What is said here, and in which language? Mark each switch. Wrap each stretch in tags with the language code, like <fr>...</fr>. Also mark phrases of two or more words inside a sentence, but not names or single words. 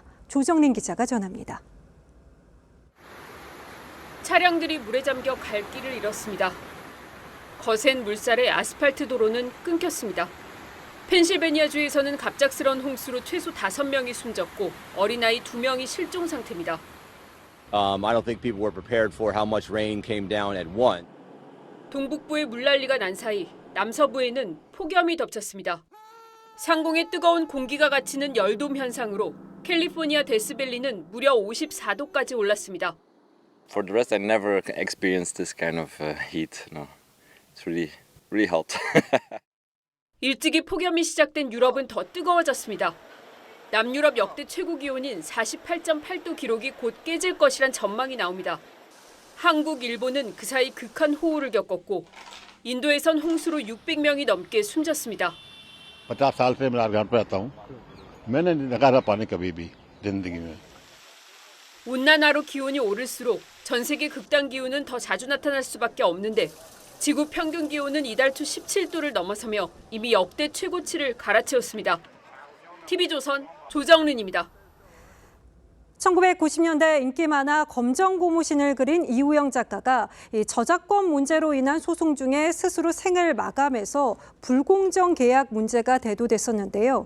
<ko>조정린 기자가 전합니다. 차량들이 물에 잠겨 갈 길을 잃었습니다. 거센 물살에 아스팔트 도로는 끊겼습니다. 펜실베니아주에서는 갑작스러운 홍수로 최소 5명이 숨졌고 어린아이 2명이 실종 상태입니다.</ko> <en>I don't think people were prepared for how much rain came down at once.</en> <ko>동북부에 물난리가 난 사이 남서부에는 폭염이 덮쳤습니다. 상공에 뜨거운 공기가 갇히는 열돔 현상으로 캘리포니아 데스밸리는 무려 54도까지 올랐습니다.</ko> <en>For the rest, I never experienced this kind of heat. No, it's really hot.</en> <ko>일찍이 폭염이 시작된 유럽은 더 뜨거워졌습니다. 남유럽 역대 최고 기온인 48.8도 기록이 곧 깨질 것이란 전망이 나옵니다. 한국, 일본은 그 사이 극한 호우를 겪었고 인도에선 홍수로 600명이 넘게 숨졌습니다.</ko> <hi>50 साल से मैं घर पे रहता हूँ मैंने नहीं देखा था पानी कभी भी जिंदगी में.</hi> <ko>온난화로 기온이 오를수록 전 세계 극단 기온은 더 자주 나타날 수밖에 없는데 지구 평균 기온은 이달 초 17도를 넘어서며 이미 역대 최고치를 갈아치웠습니다. TV조선 조정른입니다. 1990년대 인기 만화 검정고무신을 그린 이우영 작가가 이 저작권 문제로 인한 소송 중에 스스로 생을 마감해서 불공정 계약 문제가 대두됐었는데요.</ko>